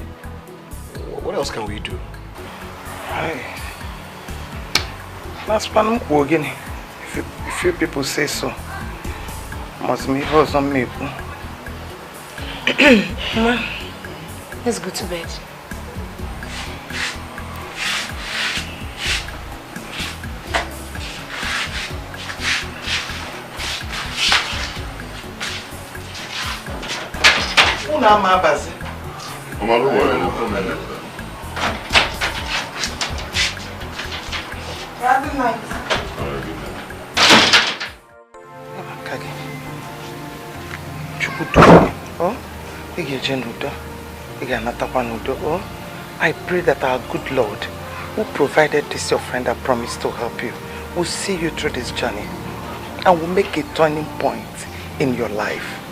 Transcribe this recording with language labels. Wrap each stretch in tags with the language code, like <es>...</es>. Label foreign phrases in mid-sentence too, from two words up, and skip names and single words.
<en>What else can we do? Last one, again. If you people say so, must me hold some me. Mama, let's go to bed. Mama, Bazi. Mama, don't worry. Good night. I pray that our good Lord, who provided this your friend and promised to help you, will see you through this journey and will make a turning point in your life.</en>